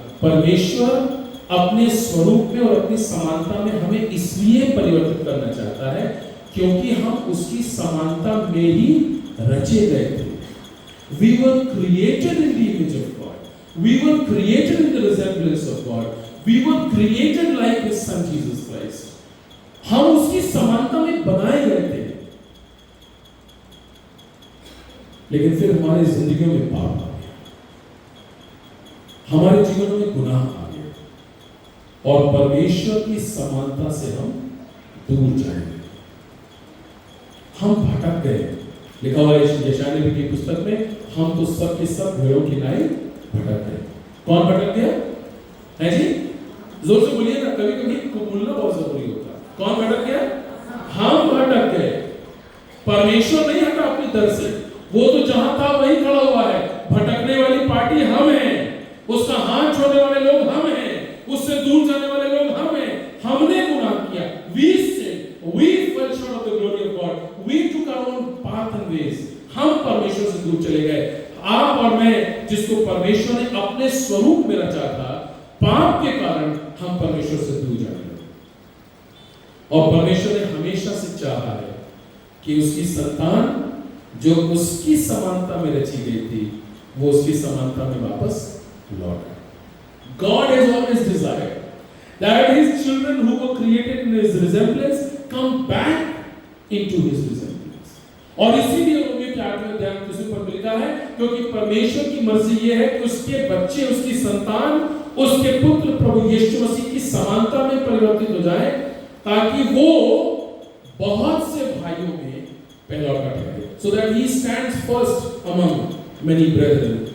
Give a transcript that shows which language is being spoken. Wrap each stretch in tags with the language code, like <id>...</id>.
<hi>परमेश्वर अपने स्वरूप में और अपनी समानता में हमें इसलिए परिवर्तित करना चाहता है क्योंकि हम उसकी समानता में ही रचे गए थे।</hi> <en>We were created in the image of God. We were created in the resemblance of God. We were created like His Son Jesus Christ.</en> <hi>हम उसकी समानता में बनाए गए थे, लेकिन फिर हमारी जिंदगियों में पाप आ गया, हमारे जीवनों में गुनाह आ गया और परमेश्वर की समानता से हम दूर जाएंगे, हम भटक गए। लिखा हुआ है यशायाह नबी की पुस्तक में, हम तो सब के सब भेड़ों की नाई भटक गए। कौन भटक गया है जी? जोर से बोलिए ना, कभी कभी बोलना बहुत जरूरी होता है। कौन भटक गया? हम भटक गए। परमेश्वर नहीं हटा अपनी दर से, वो तो जहां था वहीं खड़ा हुआ है। भटकने वाली पार्टी हम हैं, उसका हाथ छोड़ने वाले लोग हम हैं, उससे दूर जाने वाले लोग हम हैं। हमने गुनाह किया,</hi> <en>we sinned, we fell short of the glory of God, we took our own path and ways।</en> <hi>हम परमेश्वर से दूर चले गए। आप और मैं, जिसको परमेश्वर ने अपने स्वरूप में रचा था, पाप के कारण हम परमेश्वर से दूर जाने लगे। और परमेश्वर ने हमेशा से चाहा है कि उसकी संतान जो उसकी समानता में रची गई थी वो उसकी समानता में वापस लौट आए।</hi> <en>God has always desired that His children who were created in His resemblance come back into His resemblance।</en> <hi>और इसीलिए रोमियो के 8वें अध्याय में इसी पर लिखा है, क्योंकि परमेश्वर की मर्जी ये है कि उसके बच्चे, उसकी संतान, उसके पुत्र प्रभु यीशु मसीह की समानता में परिवर्तित हो जाए, ताकि वो बहुत से भाइयों में पहलौठा ठहरे,</hi> <en>so that he stands first among many brethren।</en>